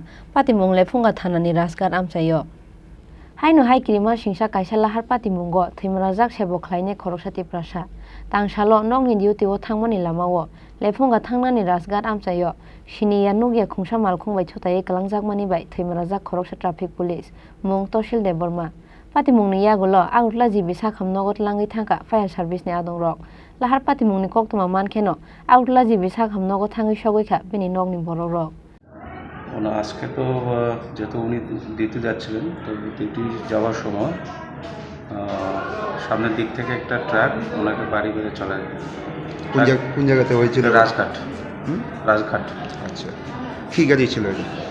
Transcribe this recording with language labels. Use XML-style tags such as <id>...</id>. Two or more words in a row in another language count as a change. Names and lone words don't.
<trp>pati mung lephunga thanani rasgat amchayo haino haikirima singsa kaisa lahar pati mungo thimrajak sebo khlaine khoroksa ti prasa tang shalo nong ni diu tiwo thangmani lamawo lephunga thangnani rasgat amchayo sinia nugya khongsa malkhong bai thotai kalangjak mani bai thimrajak khoroksa</trp> <en>traffic police</en> <trp>mung toshil de borma Patimungni yagulo outla jibi sakham nogot langi thangka</trp> <en>fire service</en> <trp>ni adong rok lahar patimungni koktuma mankeno outla jibi sakham nogot thangi sogoi bini nogni borok rok</trp> <bn>ওনা আজকে তো যেহেতু উনি ডিউটি যাচ্ছিলেন তো ডিউটি যাওয়ার সময় সামনের দিক থেকে একটা ট্রাক ওনাকে বাড়ি বেড়ে চলে কোন জায়গাতে হয়েছিল? রাজঘাট। রাজঘাট। আচ্ছা, কি গাড়ি ছিল এটা?</bn>